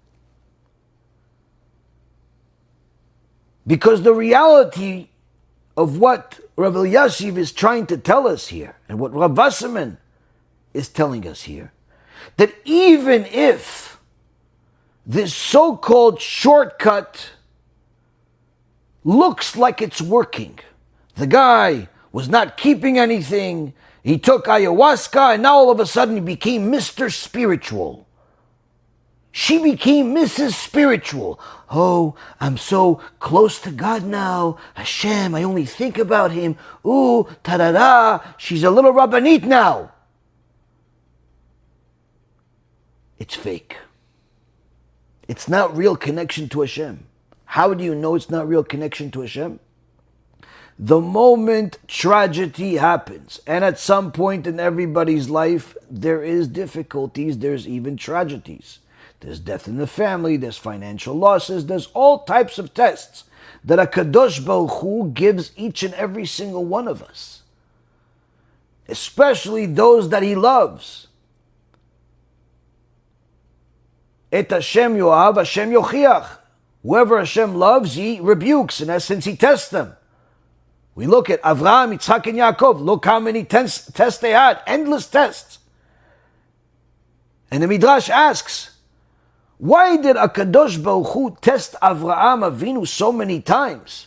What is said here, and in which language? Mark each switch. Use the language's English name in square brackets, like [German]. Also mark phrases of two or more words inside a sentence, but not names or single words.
[English] Because the reality of what Rav Elyashiv is trying to tell us here, and what Rav Wasserman is telling us here, that even if this so-called shortcut looks like it's working, the guy was not keeping anything, he took ayahuasca, and now all of a sudden he became Mr. Spiritual. She became Mrs. Spiritual. Oh, I'm so close to God now. Hashem, I only think about Him. Ooh, ta-da-da, she's a little rabbanit now. It's fake. It's not real connection to Hashem. How do you know it's not real connection to Hashem? The moment tragedy happens, and at some point in everybody's life, there is difficulties, there's even tragedies. There's death in the family, there's financial losses, there's all types of tests that [Hebrew] הקדוש ברוך הוא [English] gives each and every single one of us. Especially those that He loves. [Hebrew] את השם יאהב, השם יוכיח. [English] Whoever Hashem loves, He rebukes. In essence, He tests them. We look at Avraham, Yitzchak, and Yaakov. Look how many tests they had. Endless tests. And the Midrash asks, why did [Hebrew] הקדוש ברוך הוא [English] test Avraham Avinu so many times?